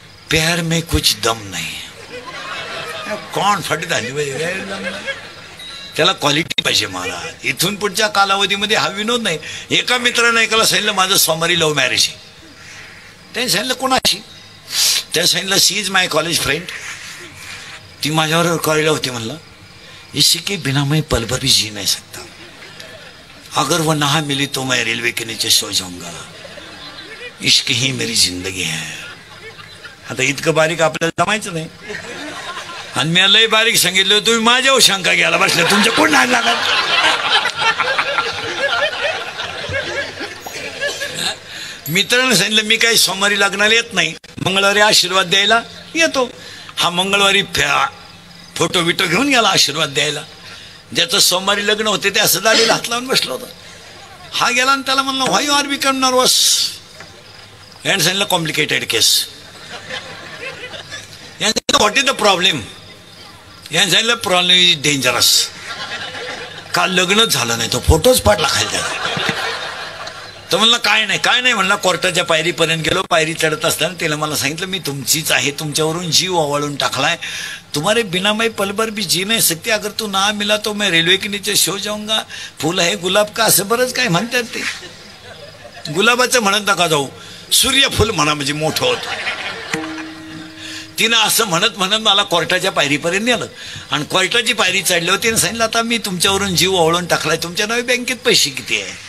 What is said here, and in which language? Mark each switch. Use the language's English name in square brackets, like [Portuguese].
[Hindi] प्यार में कुछ दम [Marathi] नाही. कोण फट झाली. त्याला क्वालिटी पाहिजे मला. इथून पुढच्या कालावधीमध्ये हा विनोद नाही. एका मित्रानं एकाला सांगितलं माझं सोमवारी लव्ह मॅरेज आहे. त्याने सांगितलं कोणाशी. त्या सांगितलं [English] She is my college friend. [Marathi] ती माझ्यावर कॉलेजला होती. [Hindi] म्हणलं इसी के बिना मैं पल भर भी जी नहीं सकता. अगर वो ना मिली तो मैं रेलवे के नीचे सो जाऊंगा. इश्क ही मेरी जिंदगी है. [Marathi] आता इतकं बारीक आपल्याला जमायचं नाही. आणि मी लय बारीक सांगितलं, तुम्ही माझ्यावर शंका घ्यायला बसले. तुमच्या कोण नाही लागत. मित्रानं सांगितलं मी काही सोमवारी लग्नाला येत नाही, मंगळवारी आशीर्वाद द्यायला येतो. हा मंगळवारी फोटो बिटो घेऊन गेला आशीर्वाद द्यायला. ज्याचं सोमवारी लग्न होते ते असं दाढीला हात लावून बसलं होतं. हा गेला आणि त्याला म्हणलं [English] Why you are become nervous. [Marathi] याने सांगितलं complicated case. [English] What is the problem. [Marathi] याने सांगितलं [English] Problem is dangerous. [Marathi] काल लग्नच झालं नाही, तो फोटोच पाडला खाली. तर म्हणलं काय नाही म्हणलं. कोर्टाच्या पायरीपर्यंत गेलो. पायरी चढत असताना त्याला मला सांगितलं मी तुमचीच आहे, तुमच्यावरून जीव ओवाळून टाकलाय. [Hindi] तुम्हारे बिना मैं पल भर भी जी नहीं सकती. अगर तू ना मिला तो मैं रेल्वे के नीचे सो जाऊंगा. [Marathi] फुल आहे गुलाब का, असं बरंच काय म्हणतात ते. गुलाबाचं म्हणत नका जाऊ, सूर्यफूल म्हणा म्हणजे मोठं होतं. तिनं असं म्हणत म्हणत मला कोर्टाच्या पायरीपर्यंत नेलं आणि कोर्टाची पायरी चढल्यावर तिने सांगितलं आता मी तुमच्यावरून जीव ओळून टाकलाय, तुमच्या नावे बँकेत पैसे किती आहे.